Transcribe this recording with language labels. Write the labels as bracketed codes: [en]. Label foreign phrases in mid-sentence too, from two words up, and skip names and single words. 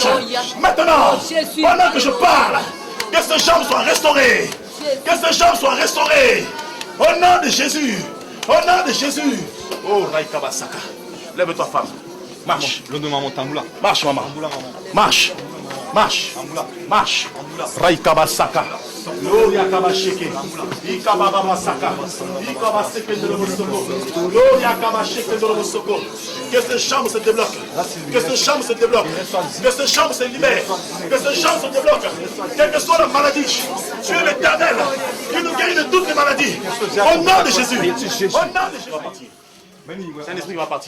[fr] Maintenant, pendant que je parle, que ces jambes soient restaurées. Que ces jambes soient restaurées. Au nom de Jésus. Au nom de Jésus. Oh, Raïkabasaka. Lève-toi, femme. Marche. Marche, maman. Marche. Marche. Marche. Raïkabasaka. Gloria Kabasheke. Ikababasaka. Ikabaseke de l'Obosoko. Gloria Kabasheke de l'Obosoko. Que ces jambes se débloquent. Que ces jambes se débloquent. Que ces jambes se libèrent. Que ces jambes se débloquent. Quelle que soit la maladie Tu es l'Éternel qui nous guérit de toutes les maladies. Au nom de Jésus. Au nom de Jésus. C'est un esprit qui va partir.